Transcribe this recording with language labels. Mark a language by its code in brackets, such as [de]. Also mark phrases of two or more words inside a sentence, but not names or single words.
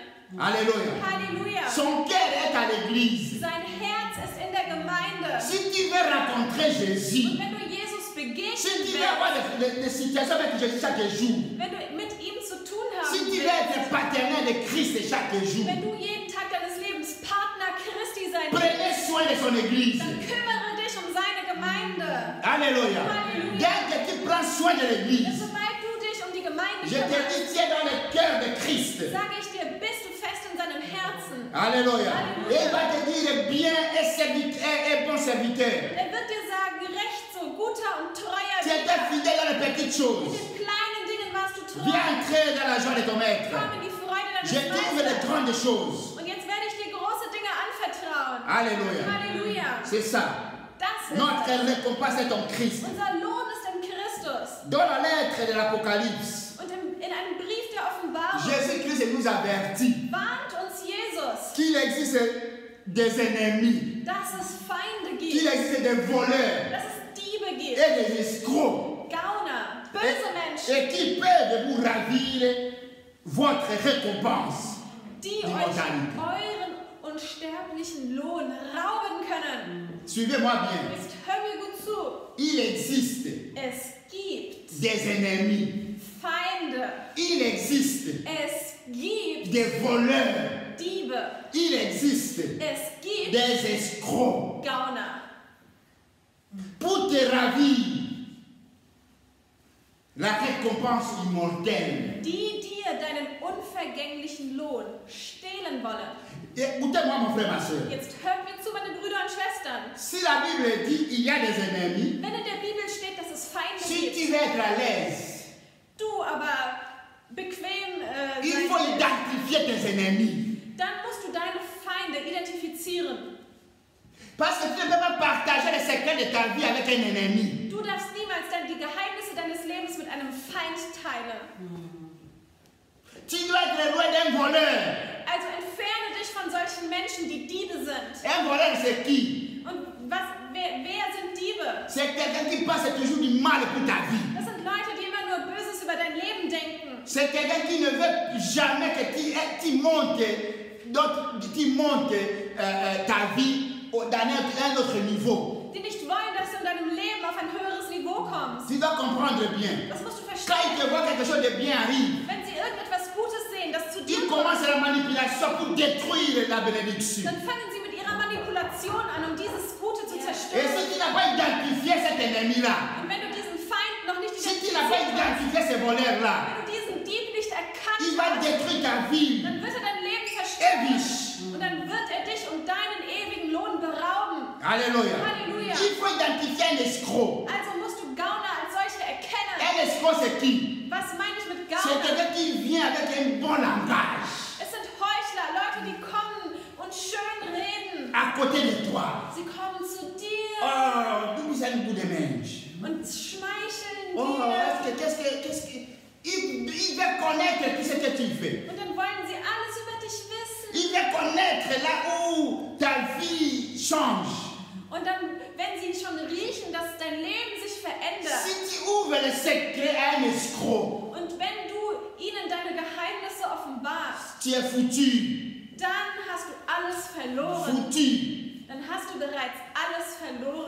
[fr] Alléluia. [de] Halleluja. [fr] Son cœur est à l'église. [de] Sein Herz ist in der Gemeinde. [fr] Si tu veux rencontrer Jésus, [de] Und wenn du Jesus begegnen [fr] si tu veux [de] willst, [fr] avoir des situations avec Jésus chaque jour, [de] wenn du mit ihm zu tun haben [fr] si tu veux [de] willst, [fr] être partenaire de Christ chaque jour, [de] wenn du jeden Tag deines Lebens Partner Christi sein willst, [fr] prenez soin de son église. [de] dann kümmere dich um seine Gemeinde. [fr] Alléluia. [de] Alléluia. [fr] Dès que tu prends soin de [de] Denn [fr] l'église, [de] sobald du dich um die Gemeinde [fr] je te [de] kümmerst, [fr] dis, tu es dans le cœur de Christ. [de] sage ich dir, bist du fest in seinem Herzen. [fr] Alléluia. [de] Alléluia. [fr] Et il va te dire bien et bon serviteur. [de] Er wird dir sagen, recht so, guter und treuer [fr] Tu étais fidèle dans les petites [de] In [fr] choses. [de] den kleinen Dingen warst du treu. [fr] Viens entrer dans la joie de ton maître. [de] Komm in die Freude deines [fr] Je t'ouvre les [de] Meisters. [fr] grandes choses. [de] Und jetzt werde ich dir große Dinge anvertrauen. [fr] Alléluia. [de] Halleluja. [fr] C'est ça. [de] Das ist [fr] Notre [de] es. [fr] récompense est en Christ. [de] Unser Lohn ist in Christus. [fr] Dans la lettre de l'Apocalypse, [de] Und in einem Brief der Offenbarung [fr] Jésus-Christ nous avertit [de] warnt uns Jesus, [fr] qu'il existe des ennemis, [de] dass es Feinde [fr] qu'il [de] gibt, [fr] existe des voleurs [de] dass es Diebe gibt, [fr] et des escrocs [de] Gauner, böse Menschen, [fr] et qui peuvent vous ravir votre récompense [de] die euch [fr] d'immortalité. [de] euren unsterblichen Lohn rauben können. [fr] Suivez-moi bien. [de] Jetzt hör mir gut zu. [fr] Il existe [de] Es gibt [fr] des ennemis. [de] Feinde. [fr] Il existe [de] Es gibt [fr] des voleurs. [de] Diebe. [fr] Il existe [de] Es gibt [fr] des escrocs. [de] Gauner. [fr] Pour te ravir la récompense immortelle. [de] Die dir deinen unvergänglichen Lohn stehlen wollen. [fr] Écoutez-moi, mon frère, ma soeur. [de] Jetzt hört mir zu, meine Brüder und Schwestern. [fr] Si la Bible dit qu'il y a des ennemis, [de] Wenn in der Bibel steht, dass es Feinde [fr] Si [de] gibt, [fr] tu veux être à l'aise, [de] du aber bequem [fr] il [de] sein [fr] faut [de] willst, [fr] identifier tes ennemis. [de] dann musst du deine Feinde identifizieren. [fr] Parce que tu ne peux pas partager les secrets de ta vie avec un ennemi. [de] Du darfst niemals die Geheimnisse deines Lebens mit einem Feind teilen. [fr] Tu dois être loin d'un voleur. [de] Also entferne dich von solchen Menschen, die Diebe sind. [fr] Un voleur, c'est qui? [de] Und wer sind Diebe? [fr] C'est quelqu'un qui passe toujours du mal pour ta vie. [de] Das sind Leute, die immer nur Böses über dein Leben denken. [fr] C'est quelqu'un qui ne veut jamais que tu montes ta vie dans un autre niveau. [de] Die nicht wollen, dass du in deinem Leben auf ein höheres Niveau kommst. [fr] Tu dois comprendre bien. [de] Das musst du [fr] Quand [de] verstehen. [fr] ils te voient quelque chose de bien arrive, [de] Wenn sie irgendetwas Gutes sehen, das zu dir [fr] ils [de] kommt, [fr] commencent la manipulation pour détruire la bénédiction. [de] dann fangen sie mit ihrer Manipulation an, um dieses Gute zu [fr] Et [de] zerstören. [fr] si tu n'as pas identifié cet ennemi-là, [de] Und wenn du diesen Feind noch nicht [fr] si tu n'as pas [de] identifiziert hast, [fr] identifié ce voleur-là, [de] wenn du diesen Dieb nicht erkannt [fr] il va [de] hast, [fr] détruire ta vie. [de] dann wird er dein Leben [fr] Et [de] zerstören. [fr] biche. [de] Und dann wird er dich um deinen ewigen Lohn berauben. [fr] Alléluia. [de] Halleluja. [fr] Il faut identifier un escroc. [de] Also musst du Gauner als solche erkennen. [fr] Un escroc, c'est qui? [de] Was meine ich mit [fr] C'est [de] Gauner? [fr] quelqu'un qui vient avec un bon langage [de] Es sind Heuchler, Leute, die kommen und schön reden. [fr] à côté de toi. [de] Sie kommen zu dir [fr] Oh, d'où c'est un bout de mange. [de] und schmeicheln [fr] Oh, [de] dir. [fr] qu'est-ce que. Il veut connaître tout ce que tu fais. [de] Und dann wollen sie alles über dich wissen. [fr] Il veut connaître là où ta vie change. [de] Und dann, wenn sie schon riechen, dass dein Leben sich verändert, [fr] Si tu ouvres le secret à un escroc, [de] und wenn du ihnen deine Geheimnisse offenbarst, [fr] tu es foutu. [de] dann hast du alles verloren. [fr] Foutu. [de] Dann hast du bereits alles verloren.